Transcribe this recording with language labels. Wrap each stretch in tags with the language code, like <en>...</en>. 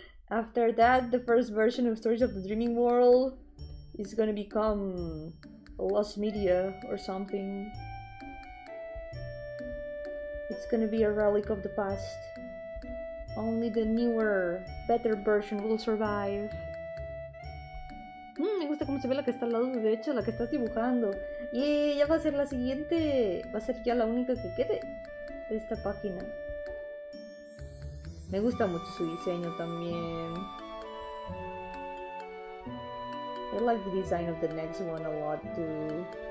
<en>After that, the first version of Stories of the Dreaming World is gonna become a lost media or something. It's gonna be a relic of the past. Only the newer, better version will survive.</en> <es>Me gusta cómo se ve la que está al lado derecho, la que estás dibujando. Y ella va a ser la siguiente. Va a ser ya la única que quede de esta página. Me gusta mucho su diseño también.</es> <en>I like the design of the next one a lot too.</en>